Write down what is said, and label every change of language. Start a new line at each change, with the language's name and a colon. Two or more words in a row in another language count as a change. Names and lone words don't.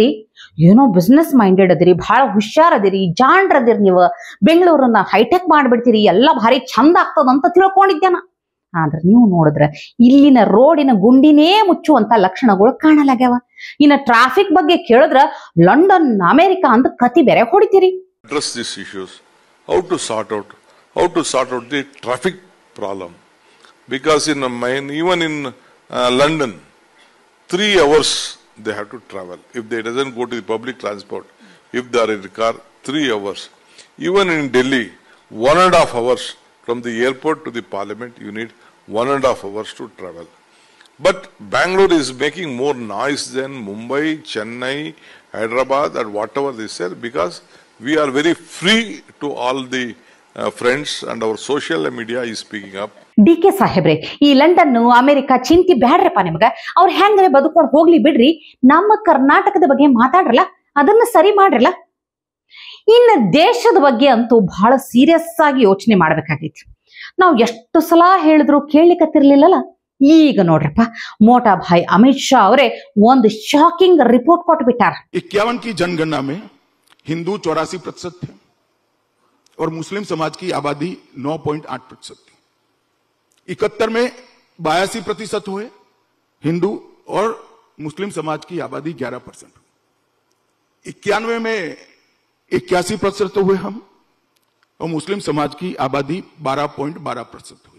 Kannada: ಏನೋ
English: business minded
Kannada: ಅದಿರಿ, ಬಹಳ ಹುಷಾರದಿರಿ, ಜಾಣ್ರದಿರಿ, ನೀವು ಬೆಂಗಳೂರನ್ನ ಹೈಟೆಕ್ ಮಾಡ್ಬಿಡ್ತೀರಿ, ಎಲ್ಲ ಭಾರಿ ಚಂದ ಆಗ್ತದಂತ ತಿಳ್ಕೊಂಡಿದ್ದೇನ. ಆದ್ರೆ ನೀವು ನೋಡಿದ್ರ ಇಲ್ಲಿನ ರೋಡಿನ ಗುಂಡಿನೇ ಮುಚ್ಚುವಂತ ಲಕ್ಷಣಗಳು ಕಾಣಲಾಗ್ಯಾವ. ಇನ್ನ ಟ್ರಾಫಿಕ್ ಬಗ್ಗೆ ಕೇಳಿದ್ರ ಲಂಡನ್ ಅಮೆರಿಕಾ ಅಂತ ಕತಿ ಬೇರೆ ಹೊಡಿತೀರಿ.
English: Address these issues, how to sort out the traffic problem, because even in London 3 hours they have to travel if they doesn't go to the public transport. If they are in the car, 3 hours. Even in Delhi, 1.5 hours from the airport to the parliament, you need 1.5 hours to travel. But Bangalore is making more noise than Mumbai, Chennai, Hyderabad, and whatever they sell, because we are very free to all the friends, and our social media is speaking up.
Kannada: DK ಸಾಹೇಬ್ರೆ, ಈ ಲಂಡನ್ ಅಮೆರಿಕ ಚಿಂತಿ ಬ್ಯಾಡ್ರಪ್ಪ ನಿಮ್ಗ. ಅವ್ರು ಹೆಂಗ್ರೆ ಬದುಕೊಂಡು ಹೋಗ್ಲಿ ಬಿಡ್ರಿ. ನಮ್ಮ ಕರ್ನಾಟಕದ ಬಗ್ಗೆ ಮಾತಾಡ್ರಲ್ಲ, ಅದನ್ನ ಸರಿ ಮಾಡ್ರಲ್ಲ. ಇನ್ನು ದೇಶದ ಬಗ್ಗೆ ಅಂತೂ ಬಹಳ ಸೀರಿಯಸ್ ಆಗಿ ಯೋಚನೆ ಮಾಡ್ಬೇಕಾಗೈತಿ. ನಾವು ಎಷ್ಟು ಸಲ ಹೇಳಿದ್ರು ಕೇಳಲಿಕ್ಕತ್ತಿರ್ಲಿಲ್ಲಲ್ಲ. ಈಗ ನೋಡ್ರಪ್ಪ, ಮೋಟಾ ಭಾಯ್ ಅಮಿತ್ ಶಾ ಅವರೇ ಒಂದು
English: shocking report
Kannada: ಕೊಟ್ಬಿಟ್ಟಾರ.
Hindi: 51 की जनगणना में हिंदू 84% थे और मुस्लिम समाज की आबादी 9.8% थी. 71 में 82% हुए हिंदू और मुस्लिम समाज की आबादी 11%. 91 में 81% हुए हम और मुस्लिम समाज की आबादी 12.12% हुई.